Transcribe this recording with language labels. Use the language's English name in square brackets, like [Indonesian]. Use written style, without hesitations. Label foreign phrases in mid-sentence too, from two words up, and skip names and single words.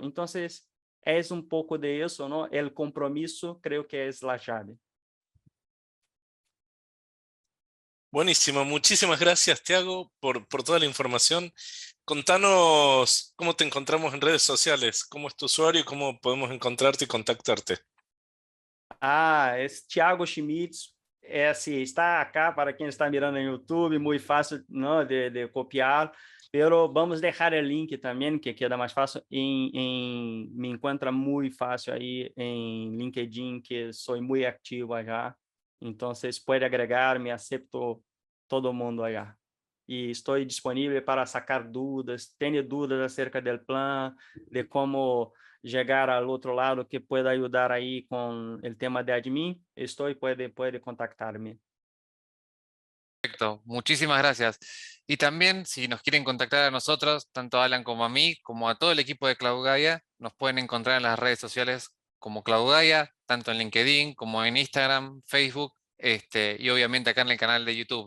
[Spanish] Entonces, es un poco de eso, ¿no? El compromiso creo que es la llave. Buenísimo, muchísimas gracias, Tiago, por toda la información. Contanos cómo te encontramos en redes sociales, cómo es tu usuario y cómo podemos encontrarte y contactarte. Es Thiago Schmitz. [Portuguese] Assim, está acá para quem está mirando em YouTube, muito fácil, não, de copiar, pero vamos deixar o link também, que queda mais fácil, me encontra muito fácil aí em LinkedIn, que sou muito ativo allá, então vocês podem agregar, me acepto todo mundo allá. E estou disponível para sacar dúvidas, tenho dúvidas acerca do plano, [Spanish] de como llegar al otro lado que pueda ayudar ahí con el tema de admin, puede contactarme. Perfecto, muchísimas gracias. Y también, si nos quieren contactar a nosotros, tanto a Alan como a mí, como a todo el equipo de Cloud Gaia, nos pueden encontrar en las redes sociales como Cloud Gaia, tanto en LinkedIn como en Instagram, Facebook, y obviamente acá en el canal de YouTube.